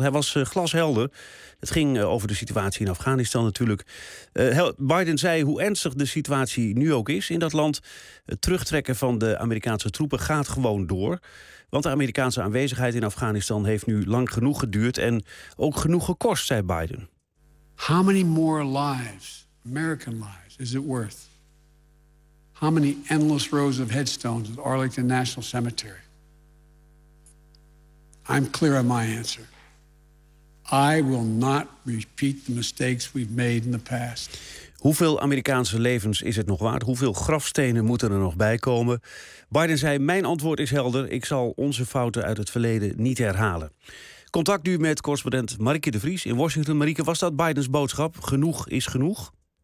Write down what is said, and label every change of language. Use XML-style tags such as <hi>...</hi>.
<nl>Hij was glashelder. Het ging over de situatie in Afghanistan natuurlijk. Biden zei hoe ernstig de situatie nu ook is in dat land. Het terugtrekken van de Amerikaanse troepen gaat gewoon door. Want de Amerikaanse aanwezigheid in Afghanistan heeft nu lang genoeg geduurd en ook genoeg gekost, zei Biden.</nl> <en>How many more lives, American lives, is it worth? How many endless rows of headstones at Arlington National Cemetery? I'm clear on my answer. I will not repeat the mistakes we've made in the past.</en> <nl>Hoeveel Amerikaanse levens is het nog waard? Hoeveel grafstenen moeten er nog bij komen? Biden zei, mijn antwoord is helder. Ik zal onze fouten uit het verleden niet herhalen. Contact nu met correspondent Marieke de Vries in Washington. Marieke, was dat Bidens boodschap? Genoeg is genoeg?</nl>